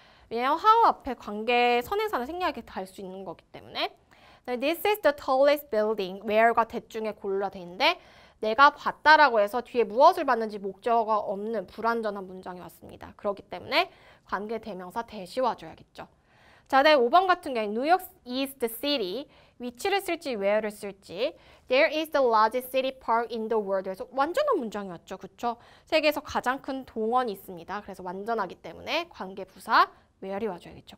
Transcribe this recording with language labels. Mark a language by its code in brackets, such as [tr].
[ko] 왜냐하면 how 앞에 관계 선행사는 생략이 달 수 있는 거기 때문에 [en] This is the tallest building. [ko] where가 that 중에 골라 돼 있는데 내가 봤다라고 해서 뒤에 무엇을 봤는지 목적어가 없는 불완전한 문장이 왔습니다. 그렇기 때문에 관계대명사 that이 와줘야겠죠. 자, 네, 5번 같은 경우에 [en] New York is the city. which를 쓸지 where를 쓸지 There is the largest city park in the world. [ko] 그래서 완전한 문장이 왔죠. 그쵸? 세계에서 가장 큰 동원이 있습니다. 그래서 완전하기 때문에 관계부사 where이 와줘야겠죠.